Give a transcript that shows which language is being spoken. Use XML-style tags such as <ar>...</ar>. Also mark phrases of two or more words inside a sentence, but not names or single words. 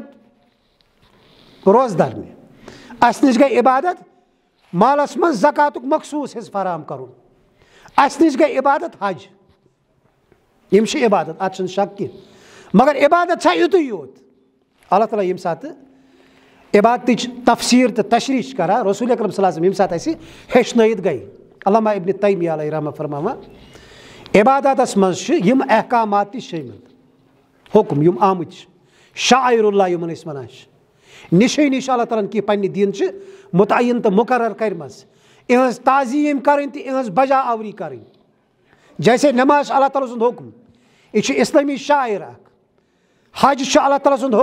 <ks>عبادت روزٕ دَرنہِ اَسہِ نِش گٔے عبادت مالس منٛز زکاتُک مخصوٗص حِصہٕ فراہم کَرُن اَسہِ نِش گٔے عبادت حج یِم چھِ عبادت اَتھ چھُنہٕ شک کینٛہہ مگر عبادت چھا یُتُے یوت اللہ تعالیٰ ییٚمہِ ساتہٕ عبادتٕچ تفسیٖر تہٕ تشریح چھِ کران رسول اکرم</ks> <ar>صلی اللہ علیہ وسلم</ar> <ks>ییٚمہِ ساتہٕ اَسہِ ہیٚچھنٲیِتھ گٔے علامہ ابن تیمیہ</ks> <ar>علیہ رحمہ</ar> <ks>فرماوان عبادتس منٛز چھِ یِم احکامات تہِ شٲمِل حُکم یِم آمٕتۍ چھِ شاعر اللہ یِمن أسۍ وَنان چھِ نِشٲنی چھِ اللہ تعالیٰ ہن کینٛہہ پننہِ دیٖنچہِ مُتعین تہٕ مُقرر کٔرمٕژ یِہٕنٛز تعظیٖم کَرٕنۍ تہٕ یِہٕنٛز بجا آوری کَرٕنۍ جیسے نٮ۪ماز چھِ اللہ تعالیٰ سُنٛد حُکم یہِ چھُ اِسلٲمی شاعر اکھ حج چھُ اللہ تعالیٰ سُنٛد</ks>